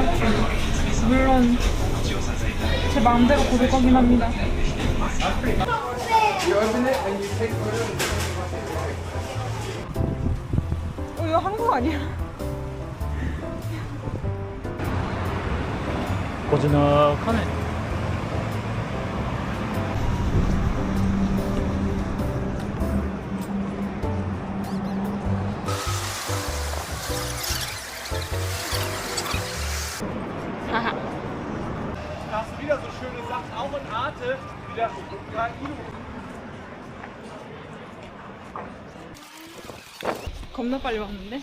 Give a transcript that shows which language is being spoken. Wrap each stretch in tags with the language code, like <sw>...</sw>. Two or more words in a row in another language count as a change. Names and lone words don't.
<ko>물론 제 마음대로 고를 거긴 합니다. 이거 한국 아니야? 고즈넉하네.</ko> <de>Da hast du wieder so schöne Sachen, auch in Arte, wieder Ukraine.</de> <ko>겁나 빨리 왔는데?</ko>